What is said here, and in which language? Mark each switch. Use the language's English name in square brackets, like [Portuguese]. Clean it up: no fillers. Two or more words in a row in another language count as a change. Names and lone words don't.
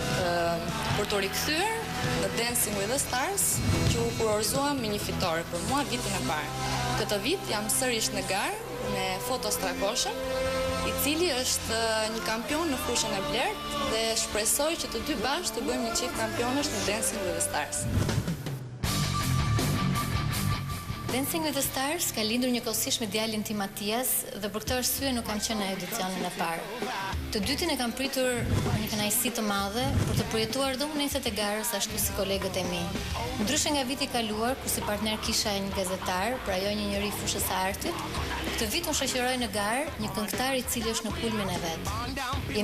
[Albanian] Për të rikthyer në Dancing with the Stars, që u kurorzuam me një fitore për mua vitin e parë. Këtë vit jam sërish në garë me Foto Strakoshën, i cili është një kampion në fushën e blert dhe shpresoj që të dy bashkë të bëjmë një çift kampionësh në Dancing with the Stars. Dancing with the Stars ka lindur njëkohësisht me djalin tim Matias dhe për këtë arsye nuk kam qenë në edicionin e parë. Të dytin e kam pritur një kënaqësi të madhe për të përjetuar dhe uneset e garës ashtu si kolegët e mi. Ndryshe nga viti i kaluar, ku si partner kisha një gazetar, pra jo një njeri fushës së artit, këtë vit unë shoqëroj në garë një këngëtar i cili është në kulmin e vet.